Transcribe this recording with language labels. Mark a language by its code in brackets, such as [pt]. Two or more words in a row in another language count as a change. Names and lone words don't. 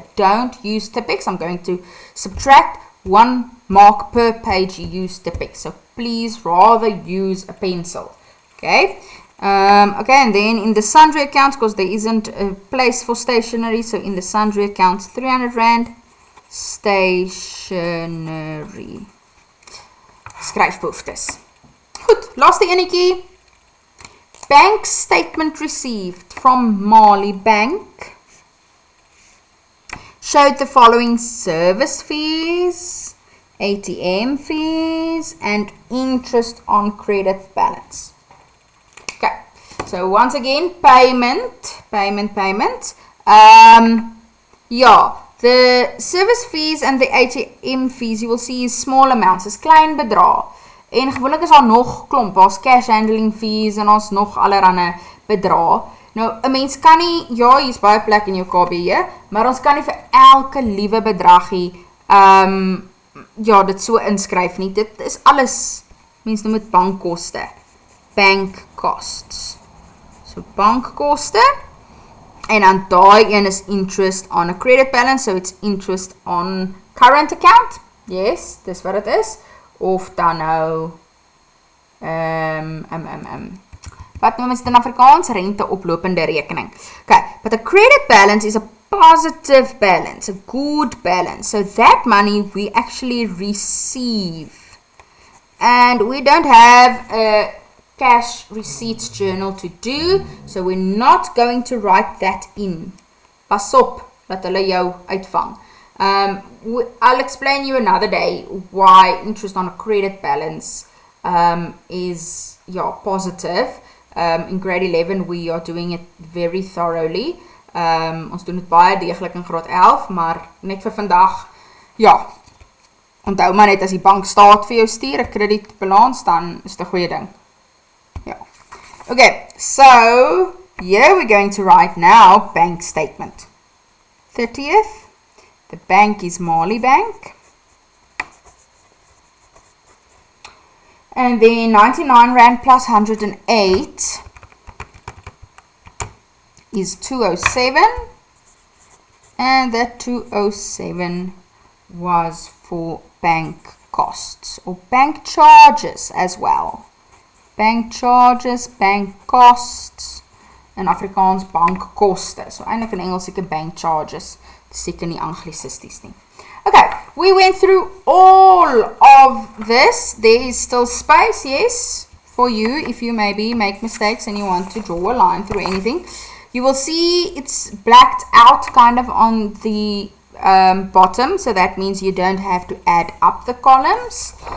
[en] Don't use Tipp-Ex. I'm going to subtract 1 mark per page you use Tipp-Ex. So please rather use a pencil. Okay. Okay, and then in the sundry accounts, because there isn't a place for stationery, so in the sundry accounts, 300 Rand, stationery. [af] Skryfbehoeftes. Goed, laaste enetjie. [en] Bank statement received from Mali Bank showed the following service fees, ATM fees, and interest on credit balance. Okay, so once again, payment. Yeah, the service fees and the ATM fees, you will see is small amounts, [af] is klein bedrag. En gewoonlik is daar nog klomp, daar's [en] cash handling fees [af] en ons nog allerhande bedrag. Nou, 'n mens kan nie, ja, hier's baie plek in jou KBE, maar ons kan nie vir elke liewe bedragie ja, dit so inskryf nie. Dit is alles, mens noem dit bankkoste. [en] Bank costs. So bankkoste. [af] En dan daai een is [en] interest on a credit balance, so it's interest on current account. Yes, [af] dis wat dit is. Of dan nou wat noem ons dit in Afrikaans? Rente oplopende rekening. [en] Okay, but a credit balance is a positive balance, a good balance. So that money we actually receive. And we don't have a cash receipts journal to do, so we're not going to write that in. [af] Pas op, dat hulle jou uitvang. [en] I'll explain you another day why interest on a credit balance is positive. In grade 11 we are doing it very thoroughly. [af] Ons doen dit baie deeglik in graad 11, maar net vir vandag, ja, onthou maar net as die bank staat vir jou stuur 'n kredietbalans, dan is dit 'n goeie ding. [en] Ja. Okay, so here we're going to write now bank statement. 30th. The bank is Mali Bank. And then 99 Rand plus 108 is 207. And that 207 was for bank costs or bank charges as well. Bank charges, bank costs, [af] en Afrikaans bankkoste. So eintlik in Engels seker [en] bank charges. [af] Seker nie anglisisties nie. [en] Okay, we went through all of this. There is still space, yes, for you if you maybe make mistakes and you want to draw a line through anything. You will see it's blacked out kind of on the bottom, so that means you don't have to add up the columns.